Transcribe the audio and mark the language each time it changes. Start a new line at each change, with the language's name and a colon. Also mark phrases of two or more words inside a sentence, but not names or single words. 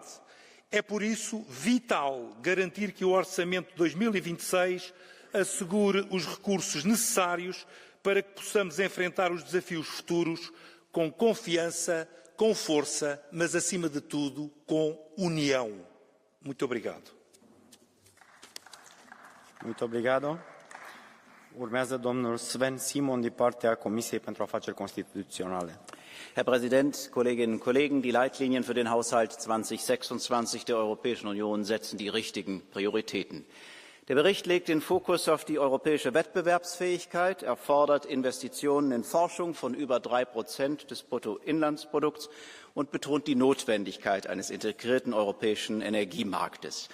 Portuguese: É por isso vital garantir que o Orçamento de 2026 assegure os recursos necessários para que possamos enfrentar os desafios futuros com confiança, com força, mas acima de tudo com união. Muito obrigado. Muito obrigado.
Romanian: Urmează domnul Sven Simon din partea Comisiei pentru Afaceri Constituționale.
German: Herr Präsident, Kolleginnen und Kollegen! Die Leitlinien für den Haushalt 2026 der Europäischen Union setzen die richtigen Prioritäten. Der Bericht legt den Fokus auf die europäische Wettbewerbsfähigkeit, er fordert Investitionen in Forschung von über 3% des Bruttoinlandsprodukts und betont die Notwendigkeit eines integrierten europäischen Energiemarktes.